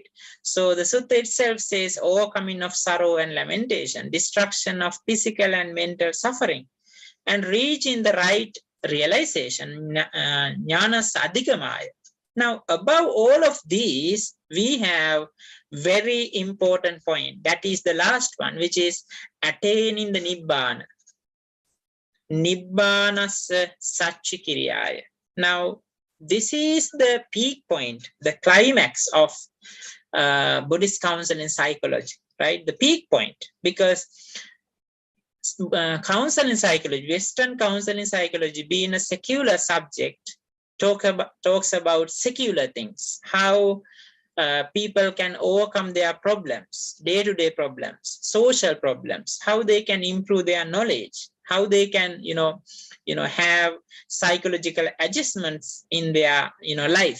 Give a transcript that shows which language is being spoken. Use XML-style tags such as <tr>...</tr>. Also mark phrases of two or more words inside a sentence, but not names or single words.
<en>So the sutta itself says overcoming of sorrow and lamentation, destruction of physical and mental suffering, and reaching the right realization,</en> <pi>jnanas adhigamaya.</pi> <en>Now, above all of these, we have very important point. That is the last one, which is attaining the nibbana.</en> <pi>Nibbanasa satchikiriyaya.</pi> <en>Now, this is the peak point, the climax of Buddhist counsel in psychology, right? The peak point, because counsel in psychology, Western counsel in psychology, being a secular subject, talks about secular things, how people can overcome their problems, day-to-day problems, social problems, how they can improve their knowledge, how they can, have psychological adjustments in their, life.</en>